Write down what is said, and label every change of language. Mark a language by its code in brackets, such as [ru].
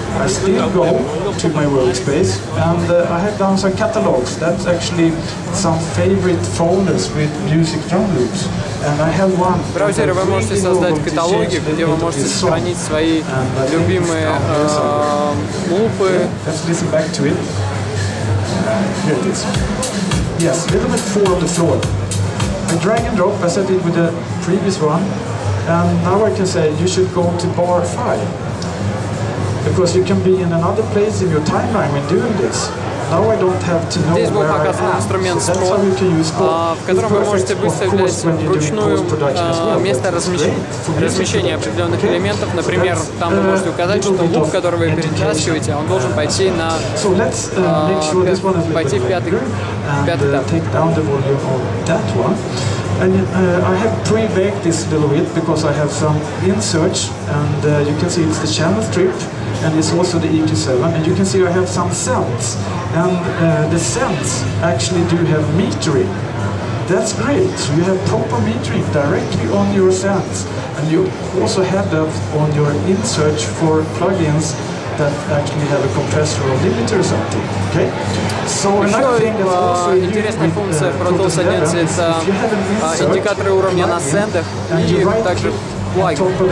[en] I still go to my workspace and I have done some catalogs. That's actually some favorite folders with music drum loops. And I have one. [ru] В браузере вы можете создать каталоги, где вы можете сохранить свои любимые лупы. [en] Let's listen back to it. Here it is. Yes, a little bit 4 on the floor. I drag and drop, I said it with the previous one. And now I can say you should go to bar 5. Because you can be in another place in your timeline when doing this. Now I don't have to know [ru] Здесь был показан инструмент спот, в котором вы можете выставлять вручную место размещения определенных элементов. Например, там вы можете указать, что луп, который вы перетаскиваете, он должен пойти в пятый этап. [en] And I have pre-baked this a little bit because I have some inserts, and you can see it's the channel strip, and it's also the EQ7, and you can see I have some cents, and the cents actually do have metering. That's great. You have proper metering directly on your cents, and you also have that on your insert for plugins that actually have a compressor or limiter or something. Okay? So another thing that's also [ru] интересная функция в Pro Tools 11 это индикаторы уровня на сендах и также плагин.